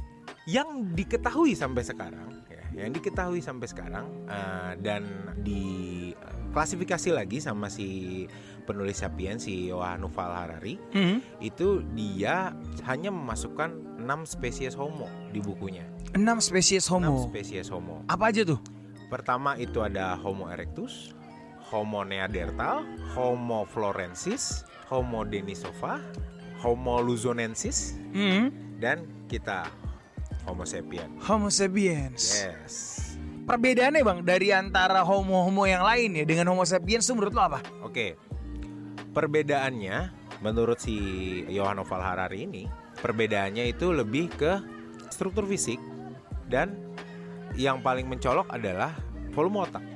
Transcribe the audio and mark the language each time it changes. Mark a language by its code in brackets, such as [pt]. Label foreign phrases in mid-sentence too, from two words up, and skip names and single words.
[id] Yang diketahui sampai sekarang dan diklasifikasi lagi sama si penulis Sapiens, si Yuval Noah Harari, itu dia hanya memasukkan 6 spesies Homo di bukunya. 6 spesies Homo. Apa aja tuh? Pertama itu ada Homo erectus, Homo neanderthal, Homo florensis, Homo denisova, Homo luzonensis, dan kita Homo sapiens. Yes. Perbedaannya Bang dari antara Homo yang lain ya dengan Homo sapiens itu menurut lo apa? Oke. Perbedaannya menurut si Yuval Noah Harari ini, perbedaannya itu lebih ke struktur fisik dan yang paling mencolok adalah volume otak.